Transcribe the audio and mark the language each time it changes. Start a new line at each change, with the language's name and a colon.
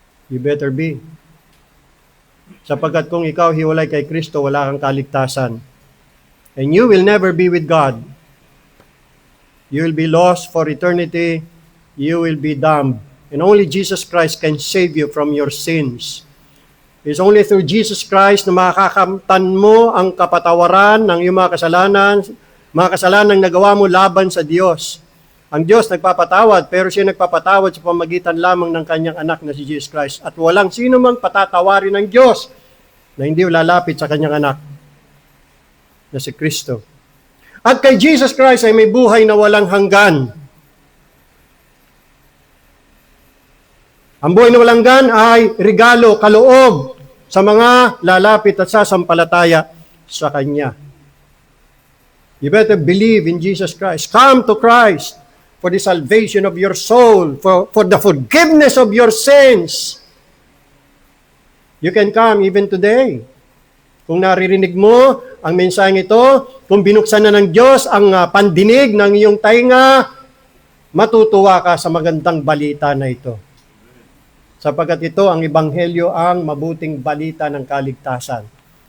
English: You better be.
Filipino: Sapagkat kung ikaw hiwalay kay Kristo, wala kang kaligtasan.
English: And you will never be with God. You will be lost for eternity. You will be damned. And only Jesus Christ can save you from your sins. It's only through
Filipino: Jesus Christ na makakamtan mo ang kapatawaran ng iyong mga kasalanan nagawa mo laban sa Diyos. Ang Diyos nagpapatawad, pero siya nagpapatawad sa pamagitan lamang ng kanyang anak na si Jesus Christ. At walang sino mang patatawarin ng Diyos na hindi lalapit sa kanyang anak na si Kristo. At kay Jesus Christ ay may buhay na walang hanggan. Ang buhay na walang hanggan ay regalo, kaloob sa mga lalapit at sasampalataya sa Kanya.
English: You better believe in Jesus Christ. Come to Christ for the salvation of your soul, for the forgiveness of your sins. You can come even today.
Filipino: Kung naririnig mo ang mensaheng ito, kung binuksan na ng Diyos ang pandinig ng iyong tainga, matutuwa ka sa magandang balita na ito. Sapagkat ito ang Ebanghelyo, ang mabuting balita ng kaligtasan.